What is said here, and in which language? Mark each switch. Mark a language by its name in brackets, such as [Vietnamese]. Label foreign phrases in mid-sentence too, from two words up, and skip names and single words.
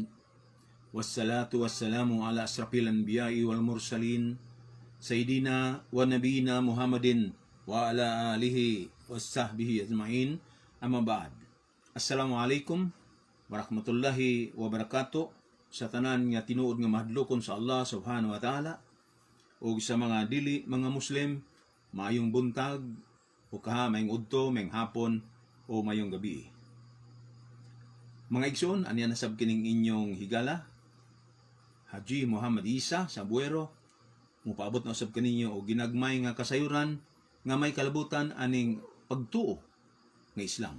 [Arabic] والصلاة والسلام على أشرف الأنبياء والمرسلين سيدنا ونبينا محمد وعلى آله وصحبه أجمعين. أما بعد. السلام عليكم ورحمة الله وبركاته. [Cebuano] Sa tanan nga tinuod nga mahadlokon sa Allah [Arabic] سبحانه وتعالى [Cebuano] ug sa mga dili mga Muslim, maayong buntag o kaha mayong udto, mayong hapon o mayong gabi. Mga igsoon, aniya nasab kining inyong higala Haji Muhammad Isa sa Buero. Mupaabot na usab kaninyo o ginagmay nga kasayuran nga may kalabutan aning pagtuo nga Islam.